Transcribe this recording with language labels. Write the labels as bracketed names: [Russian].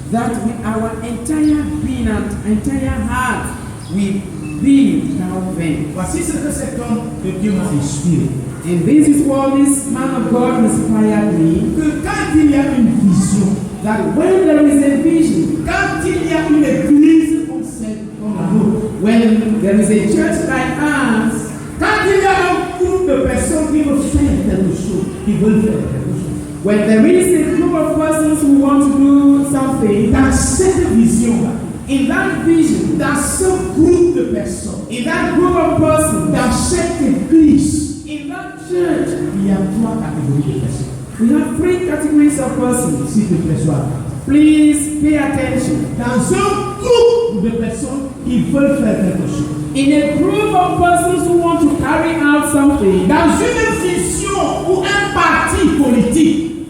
[English] That with our entire being and entire heart, we be COWFENCE. [French] Voici ce que cet homme de Dieu m'a inspiré. [English] And this is what this man of God inspired me. [French] Que quand il y a une vision, [English] That when there is a vision, [French] quand il y a une église comme celle comme la nôtre, [English] when there is a church like ours, [French] quand il y a un groupe de personnes qui veulent faire quelque chose, qui veulent faire quelque chose, [English] when there is a group of persons who want to do something, [French] dans cette vision-là, [English] in that vision, [French] dans ce groupe de personnes, [English] in that group of persons, [French] dans cette église, [English] in that church, [French] il y a trois catégories de personnes. [English] we have three categories of persons. [French] S'il te plaît, sois là. [English] Please pay attention. [French] Dans un groupe de personnes qui veulent faire quelque chose, [English] In a group of persons who want to carry out something, [French] dans une vision ou un parti politique,